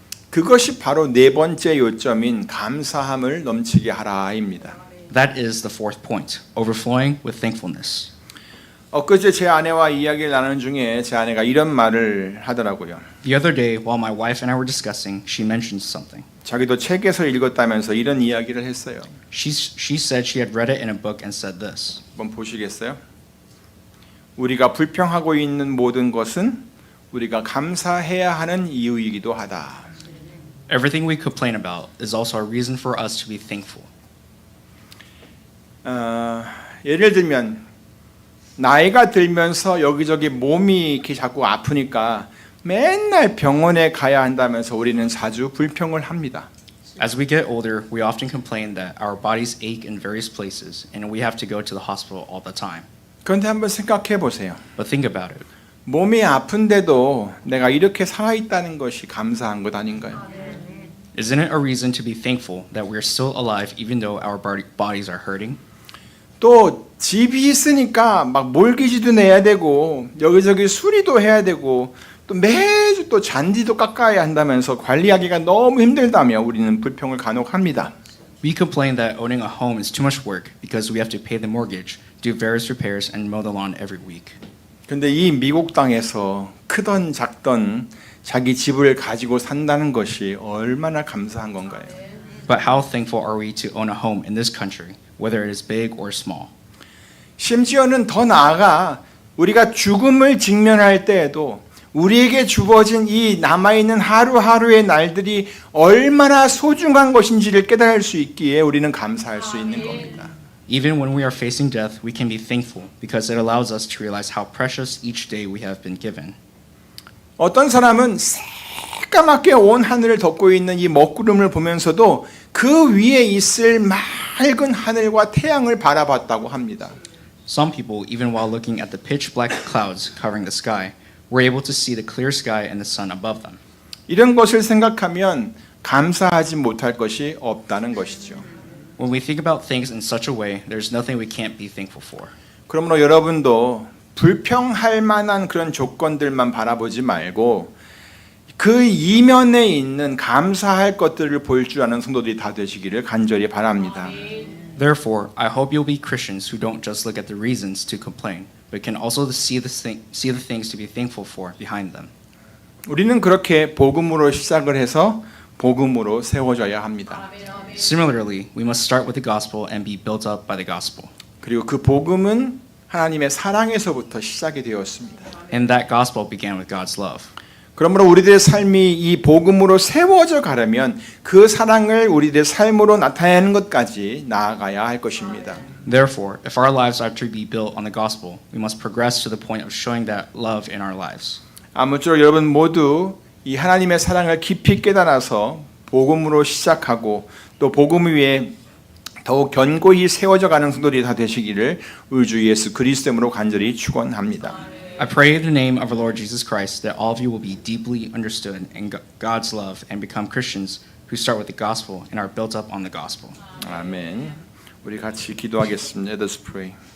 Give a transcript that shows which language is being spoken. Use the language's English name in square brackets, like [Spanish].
[Korean] 그것이 바로 네 번째 요점인 감사함을 넘치게 하라입니다. [English] That is the fourth point, overflowing with thankfulness. [Korean] 엊그제 제 아내와 이야기를 나누는 중에 제 아내가 이런 말을 하더라고요. [English] The other day, while my wife and I were discussing, she mentioned something. [Korean] 자기도 책에서 읽었다면서 이런 이야기를 했어요. [English] She said she had read it in a book and said this. [Korean] 한번 보시겠어요? 우리가 불평하고 있는 모든 것은 우리가 감사해야 하는 이유이기도 하다. [English] Everything we complain about is also a reason for us to be thankful. [Korean] 예를 들면 나이가 들면서 여기저기 몸이 이렇게 자꾸 아프니까 맨날 병원에 가야 한다면서 우리는 자주 불평을 합니다. [English] As we get older, we often complain that our bodies ache in various places and we have to go to the hospital all the time. [Korean] 그런데 한번 생각해 보세요. [English] But think about it. [Korean] 몸이 아픈데도 내가 이렇게 살아있다는 것이 감사한 것 아닌가요? [English] Isn't it a reason to be thankful that we're still alive even though our bodies are hurting? [Korean] 또 집이 있으니까 막 몰기지도 내야 되고 여기저기 수리도 해야 되고 또 매주 또 잔디도 깎아야 한다면서 관리하기가 너무 힘들다며 우리는 불평을 간혹 합니다. [English] We complain that owning a home is too much work because we have to pay the mortgage, do various repairs, and mow the lawn every week. [Korean] 근데 이 미국 땅에서 크던 작던 자기 집을 가지고 산다는 것이 얼마나 감사한 건가요? [English] But how thankful are we to own a home in this country, whether it is big or small? [Korean] 심지어는 더 나아가 우리가 죽음을 직면할 때에도 우리에게 주어진 이 남아있는 하루하루의 날들이 얼마나 소중한 것인지를 깨달을 수 있기에 우리는 감사할 수 있는 겁니다. [English] Even when we are facing death, we can be thankful because it allows us to realize how precious each day we have been given. [Korean] 어떤 사람은 새까맣게 온 하늘을 덮고 있는 이 먹구름을 보면서도 그 위에 있을 맑은 하늘과 태양을 바라봤다고 합니다. [English] Some people, even while looking at the pitch black clouds covering the sky, were able to see the clear sky and the sun above them. [Korean] 이런 것을 생각하면 감사하지 못할 것이 없다는 것이죠. [English] When we think about things in such a way, there's nothing we can't be thankful for. [Korean] 그러므로 여러분도 불평할 만한 그런 조건들만 바라보지 말고 그 이면에 있는 감사할 것들을 볼 줄 아는 성도들이 다 되시기를 간절히 바랍니다. [English] Therefore, I hope you'll be Christians who don't just look at the reasons to complain, but can also see the things to be thankful for behind them. [Korean] 우리는 그렇게 복음으로 시작을 해서 복음으로 세워져야 합니다. [English] Similarly, we must start with the gospel and be built up by the gospel. [Korean] 그리고 그 복음은 하나님의 사랑에서부터 시작이 되었습니다. [English] And that gospel began with God's love. [Korean] 그러므로 우리들의 삶이 이 복음으로 세워져 가려면 그 사랑을 우리들의 삶으로 나타내는 것까지 나아가야 할 것입니다. [English] Therefore, if our lives are to be built on the gospel, we must progress to the point of showing that love in our lives. [Korean] 아무쪼록 여러분 모두 이 하나님의 사랑을 깊이 깨달아서 복음으로 시작하고 또 복음 위에 더욱 견고히 세워져 가는 성도들이 다 되시기를 우리 주 예수 그리스도로 간절히 축원합니다. [English] I pray in the name of our Lord Jesus Christ that all of you will be deeply understood in God's love and become Christians who start with the gospel and are built up on the gospel. [Korean] 아멘. 우리 같이 기도하겠습니다. [English] Let us pray.